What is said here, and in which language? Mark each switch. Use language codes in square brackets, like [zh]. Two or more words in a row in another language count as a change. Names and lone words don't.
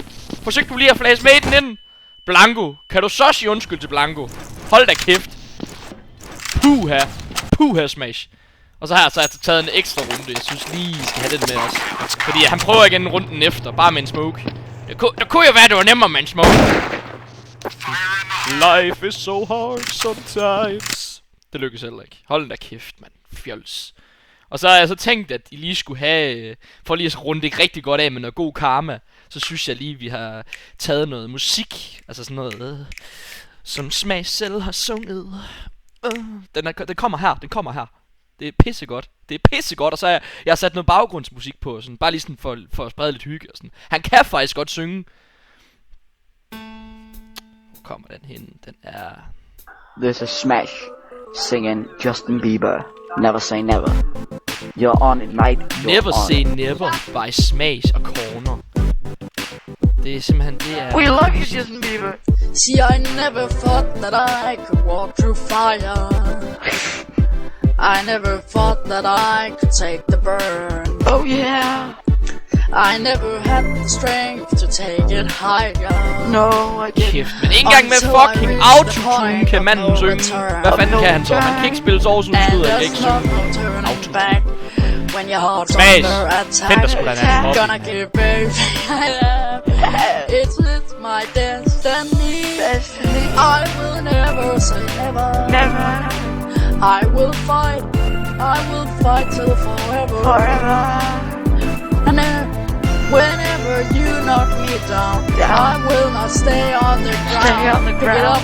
[da] Forsøgte du lige at flash med den ind? Blanco, kan du så sige undskyld til Blanco? Hold da kæft. Puha smash. Og så har jeg så taget en ekstra runde. Jeg synes lige, I skal have den med os. Fordi han prøver igen runden efter, bare med en smoke. Det kunne jo være, det var nemmere med en smoke. [en] Life is so hard sometimes. [da] Det lykkes heller ikke. Hold da kæft, mand. Fjols. Og så har jeg så tænkt, at I lige skulle have, for lige at runde det rigtig godt af med noget god karma, så synes jeg lige, vi har taget noget musik, altså sådan noget, som Smash selv har sunget. Den kommer her. Det er pissegodt, og så har jeg sat noget baggrundsmusik på, sådan, bare lige sådan for at sprede lidt hygge og sådan. Han kan faktisk godt synge. Hvor kommer den hen? Den er... [en] This is Smash singing Justin Bieber. Never say never. You're on it, mate. Never say never by Smash og Corner. [da] Det er simpelthen, det er... [en] We love you, Justin Bieber. See, I never thought that I could walk through fire. I never thought that I could take the burn. Oh yeah. I never had the strength to take it higher. No, I didn't. [da] Kæft, men ikke engang med fucking autotune kan manden synge. Hvad fanden kan han så? Han kan ikke spille sovsudstød, han kan ikke synge. Autotune. [en] When your heart's Smash. under attack, [da] Find the sgu da en anden hobby. [en] gonna give everything I have. It's my destiny. I will never say never. I will fight till forever. And whenever you knock me down, I will not stay on the ground.